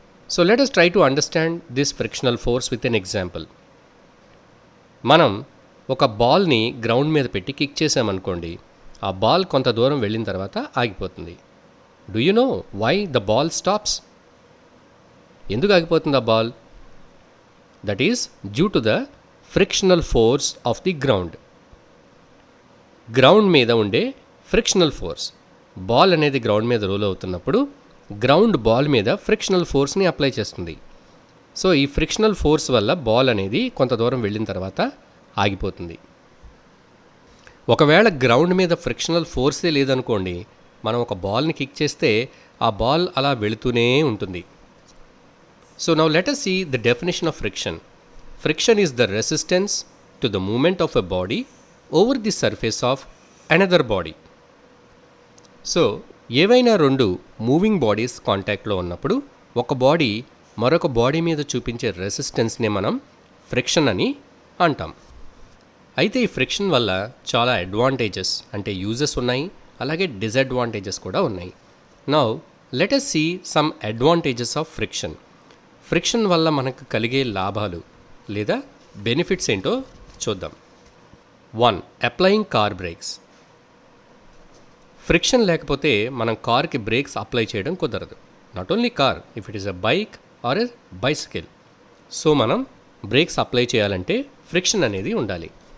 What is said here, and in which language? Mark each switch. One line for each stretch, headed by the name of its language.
English: So let us try to understand this frictional force with an example.
Telugu: మనం ఒక బాల్ని ground మీద పెట్టి కిక్ చేసామనుకోండి, ఆ బాల్ కొంత దూరం వెళ్ళిన తర్వాత ఆగిపోతుంది.
English: Do you know why the ball stops?
Telugu: ఎందుకు ఆగిపోతుంది ఆ ball?
English: That is due to the frictional force of the ground.
Telugu: Ground మీద ఉండే ఫ్రిక్షనల్ ఫోర్స్, బాల్ అనేది గ్రౌండ్ మీద రోల్ అవుతున్నప్పుడు గ్రౌండ్ బాల్ మీద ఫ్రిక్షనల్ ఫోర్స్ని అప్లై చేస్తుంది. సో ఈ ఫ్రిక్షనల్ ఫోర్స్ వల్ల బాల్ అనేది కొంత దూరం వెళ్ళిన తర్వాత ఆగిపోతుంది. ఒకవేళ గ్రౌండ్ మీద ఫ్రిక్షనల్ ఫోర్సే లేదనుకోండి, మనం ఒక బాల్ని కిక్ చేస్తే ఆ బాల్ అలా వెళుతూనే ఉంటుంది.
English: So now let us see the definition of friction. Friction is the resistance to the movement of a body over the surface of another body.
Telugu: So ఏవైనా రెండు మూవింగ్ బాడీస్ కాంటాక్ట్లో ఉన్నప్పుడు ఒక బాడీ మరొక బాడీ మీద చూపించే రెసిస్టెన్స్ని మనం ఫ్రిక్షన్ అని అంటాం. అయితే ఈ ఫ్రిక్షన్ వల్ల చాలా అడ్వాంటేజెస్ అంటే యూజెస్ ఉన్నాయి, అలాగే డిసడ్వాంటేజెస్ కూడా ఉన్నాయి.
English: Now let us see some advantages of friction.
Telugu: Friction వల్ల మనకు కలిగే లాభాలు లేదా బెనిఫిట్స్ ఏంటో చూద్దాం. 1.
English: Applying car brakes.
Telugu: ఫ్రిక్షన్ లేకపోతే మనం కార్కి బ్రేక్స్ అప్లై చేయడం కుదరదు.
English: Not only car, if it is a bike or a bicycle.
Telugu: So మనం బ్రేక్స్ అప్లై చేయాలంటే ఫ్రిక్షన్ అనేది ఉండాలి.